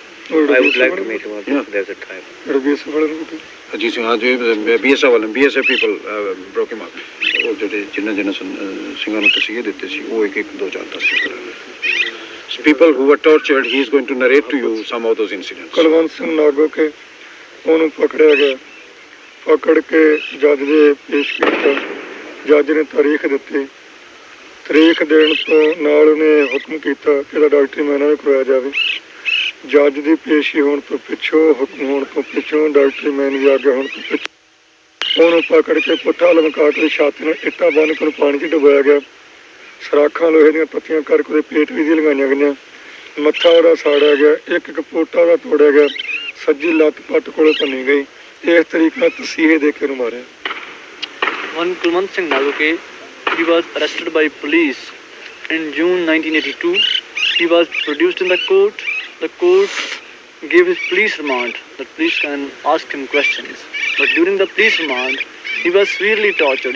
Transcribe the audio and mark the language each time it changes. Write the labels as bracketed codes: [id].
[en] I would like to meet him. Yeah. There's a time. [pa] ਰਵੀਸ ਵਾਲੇ ਨੂੰ ਕਿਤੇ [en] Ajit Singh, BSF [pa] ਵਾਲੇ [en] BSF people broke him up. [pa] ਉਹ ਜਿਹੜੇ ਜਿਨ੍ਹਾਂ ਸਿੰਘਾਂ ਨੂੰ ਤਸੀਹੇ ਦਿੱਤੇ ਸੀ ਉਹ ਇੱਕ ਦੋ ਚਾਰ ਦੱਸ ਰਹੇ [en] people who were tortured, he is going to narrate to you some of those incidents. [pa] Kulwant Singh ਨਾਗੋ ਕੇ ਉਹਨੂੰ ਪਕੜਿਆ ਗਿਆ, ਪਕੜ ਕੇ ਜੱਜ ਦੇ ਪੇਸ਼ ਕੀਤਾ। ਜੱਜ ਨੇ ਤਾਰੀਖ ਦਿੱਤੀ, ਤਾਰੀਖ ਦੇਣ ਤੋਂ ਨਾਲ ਉਹਨੇ ਹੁਕਮ ਕੀਤਾ ਕਿ ਇਹਦਾ ਡਾਕਟਰੀ ਮੁਆਇਨਾ ਵੀ ਕਰਵਾਇਆ ਜਾਵੇ। ਜੱਜ ਦੀ ਪੇਸ਼ੀ ਹੋਣ ਤੋਂ ਪਿੱਛੋਂ, ਹੁਕਮ ਹੋਣ ਤੋਂ ਪਿੱਛੋਂ, ਡਾਕਟਰੀ ਮੁਆਇਨੇ ਦੀ ਆਗਿਆ ਹੋਣ ਤੋਂ ਪਿੱਛੋਂ ਉਹਨੂੰ ਪਕੜ ਕੇ ਪੁੱਠਾ ਲਮਕਾ ਕੇ ਛਾਤੀ ਨਾਲ ਇੱਟਾਂ ਬੰਨ੍ਹ ਕੇ ਉਹਨੂੰ ਪਾਣੀ 'ਚ ਡੁਬਾਇਆ ਗਿਆ। ਸਰਾਖਾਂ ਲੋਹੇ ਦੀਆਂ ਪੱਤੀਆਂ ਕਰਕੇ ਉਹਦੇ ਪੇਟ ਵੀ ਲਗਾਈਆਂ ਗਈਆਂ। ਮੱਥਾ ਉਹਦਾ ਸਾੜਿਆ ਗਿਆ, ਇੱਕ ਪੋਟਾ ਉਹਦਾ ਤੋੜਿਆ ਗਿਆ, ਸੱਜੀ ਲੱਤ ਪੱਟ ਕੋਲੋਂ ਭੰਨੀ ਗਈ। ਇਸ ਤਰੀਕੇ ਨਾਲ ਤਸੀਹੇ ਦੇ ਕੇ ਉਹਨੂੰ ਮਾਰਿਆ। [en] One Kulwant Singh Nagoke, he was arrested by police in June 1982. He was produced in the court. The court gave his police remand. The police can ask him questions. But during the police remand, he was severely tortured.